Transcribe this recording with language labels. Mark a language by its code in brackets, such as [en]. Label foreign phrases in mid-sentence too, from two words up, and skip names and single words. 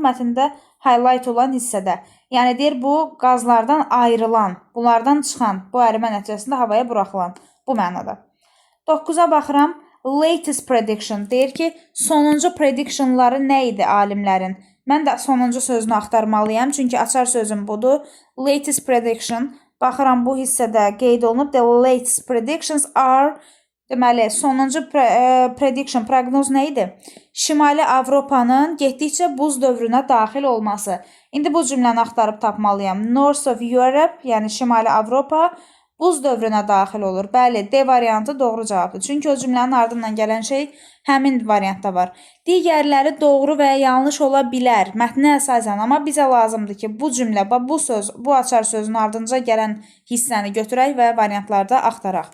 [az] Mətndə highlight olan hissədə. Yəni deyir bu qazlardan ayrılan, bunlardan çıxan, bu ərimə nəticəsində havaya buraxılan bu mənada. 9-a baxıram. [en] Latest prediction [az] deyir ki, sonuncu predictionları nə idi alimlərin? Mən də sonuncu sözünü axtarmalıyam, çünki açar sözüm budur. [en] Latest prediction. [az] Baxıram bu hissədə qeyd olunub. [en] The latest predictions are, [az] deməli, sonuncu prediction, proqnoz nə idi? Şimali Avropanın getdikcə buz dövrünə daxil olması. İndi bu cümləni axtarıb tapmalıyam. [en] North of Europe, [az] yəni Şimali Avropa buz dövrünə daxil olur. Bəli, D variantı doğru cavabdır. Çünki o cümlənin ardından gələn şey həmin variantda var. Digərləri doğru və ya yanlış ola bilər mətnə əsasən, amma bizə lazımdır ki, bu cümlə, bu söz, bu açar sözün ardınca gələn hissəni götürək və variantlarda axtaraq.